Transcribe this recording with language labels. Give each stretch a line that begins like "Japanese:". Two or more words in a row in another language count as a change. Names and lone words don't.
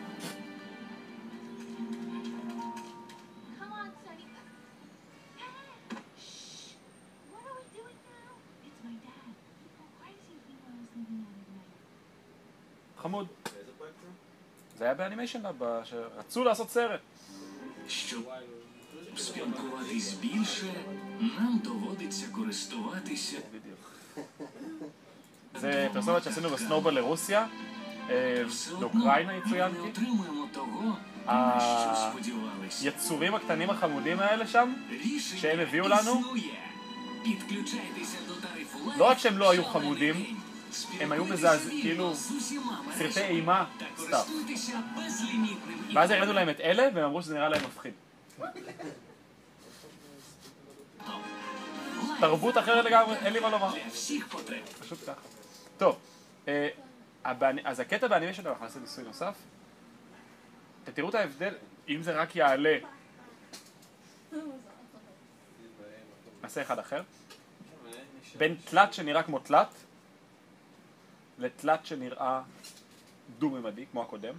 Hebrew: חמוד. באיזה פרויקט זה? זה היה באנימיישן לאב, שרצו לעשות סרט.
Ukrainian: Щоб спілкуватись більше, нам доводиться користуватися.
Hebrew: בדיוק. זה פרסומת שעשינו בסנובול לרוסיה, לאוקראינה
Ukrainian: Ми
Hebrew: יצוין
Ukrainian: не
Hebrew: כי.
Ukrainian: отримуємо того, на що сподівалися.
Hebrew: היצורים הקטנים החמודים האלה שם,
Ukrainian: Рішення
Hebrew: שהם הביאו לנו,
Ukrainian: існує. Підключайтеся до тарифу Live.
Hebrew: לא רק שהם לא היו
Ukrainian: цілий
Hebrew: חמודים,
Ukrainian: день.
Hebrew: הם היו
Ukrainian: спілкуйтеся
Hebrew: מזעזעים,
Ukrainian: вільно
Hebrew: כאילו
Ukrainian: з усіма
Hebrew: סרטי
Ukrainian: мережами
Hebrew: אימה,
Ukrainian: та
Hebrew: סתם.
Ukrainian: користуйтеся безлімітним
Hebrew: ואז הראינו להם את אלה, והם אמרו שזה נראה להם מפחיד.
Ukrainian: Live
Hebrew: תרבות אחרת לגמרי, אין לי מה לומר.
Ukrainian: для всіх потреб.
Hebrew: פשוט ככה. טוב, אז הקטע באנימיישן, אנחנו נעשה ניסוי נוסף. אתם תראו את ההבדל, אם זה רק יעלה. נעשה אחד אחר. בין תלת שנראה כמו תלת, לתלת שנראה דו-ממדי, כמו הקודם.